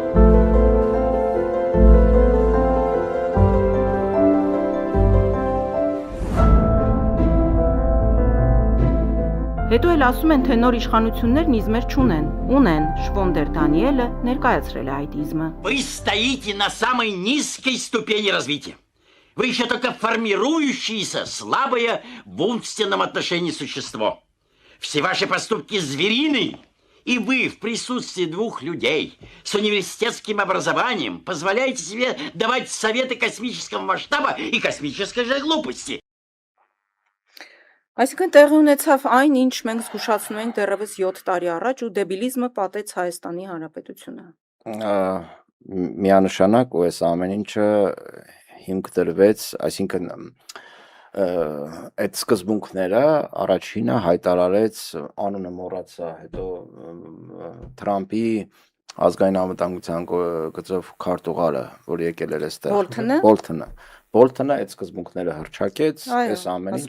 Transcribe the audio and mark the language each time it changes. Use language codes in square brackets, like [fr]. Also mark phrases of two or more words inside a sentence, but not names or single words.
[hy] Հետո էլ ասում են, թե նոր իշխանություններն իզմեր չունեն, ունեն, Շվոնդեր Դանիելը ներկայացրել է այդ իզմը։ [ru] Вы стоите на самой низкой ступени развития. Вы еще только формирующееся, слабое в умственном отношении существо. Все ваши поступки зверины, и вы в присутствии двух людей с университетским образованием позволяете себе давать советы космического масштаба и космической же глупости. [hy] Այսինքն տեղի ունեցավ այն, ինչ մենք զգուշացնում ենք դեռևս 7 տարի առաջ ու դեբիլիզմը պատեց Հայաստանի Հանրապետությունը։ Միանշանակ ու այս ամեն ինչը հիմք դրվեց, այսինքն այդ սկզբունքները առաջինը հայտարարեց, անունը մոռացա, հետո Թրամփի ազգային անվտանգության գծով քարտուղարը, որ եկել էր այստեղ, Բոլթոնը այդ սկզբունքները հռչակեց, այս ամեն ինչը